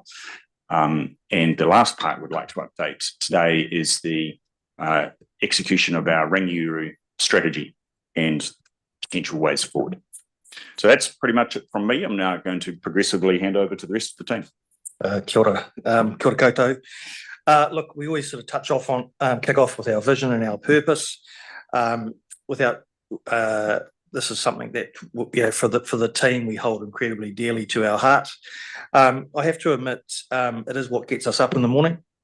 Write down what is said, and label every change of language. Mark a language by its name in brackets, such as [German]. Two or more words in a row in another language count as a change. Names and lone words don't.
[English] And the last part we'd like to update today is the execution of our Rangiuru strategy and potential ways forward. So that's pretty much it from me. I'm now going to progressively hand over to the rest of the team. [Māori] Kia ora. Kia ora koutou. [English] Look, we always sort of touch off on, kick off with our vision and our purpose. Without this is something that, for the team, we hold incredibly dearly to our heart. I have to admit, it is what gets us up in the morning.